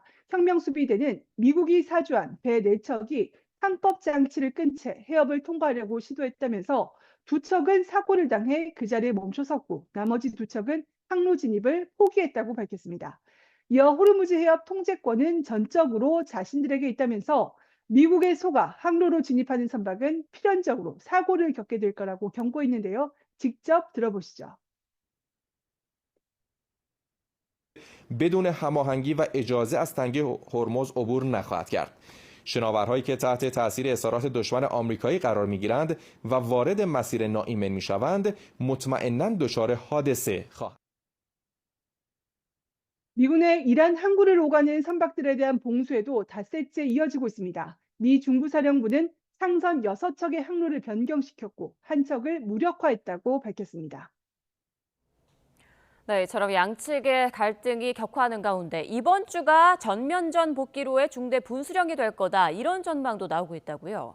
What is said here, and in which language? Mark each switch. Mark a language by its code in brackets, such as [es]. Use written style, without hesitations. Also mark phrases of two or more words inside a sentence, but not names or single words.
[ko] 혁명수비대는 미국이 사주한 배 4척이 항법 장치를 끈 채 해협을 통과하려고 시도했다면서 2척은 사고를 당해 그 자리에 멈춰 섰고 나머지 2척은 항로 진입을 포기했다고 밝혔습니다. 이어 호르무즈 해협 통제권은 전적으로 자신들에게 있다면서 미국의 속아 항로로 진입하는 선박은 필연적으로 사고를 겪게 될 거라고 경고했는데요. 직접 들어보시죠. [fa] بدون هماهنگی و اجازه از تنگه هرمز عبور نخواهد کرد. شناورهایی که تحت تاثیر اصرارات دشمن آمریکایی قرار میگیرند و وارد مسیر ناایمن میشوند مطمئنا دچار حادثه خواهند. [ko] 미군의 이란 항구를 오가는 선박들에 대한 봉쇄도 닷새째 이어지고 있습니다. 미 중부사령부는 상선 6척의 항로를 변경시켰고 한 척을 무력화했다고 밝혔습니다. 네, 이처럼 양측의 갈등이 격화하는 가운데 이번 주가 전면전 복귀로의 중대 분수령이 될 거다, 이런 전망도 나오고 있다고요.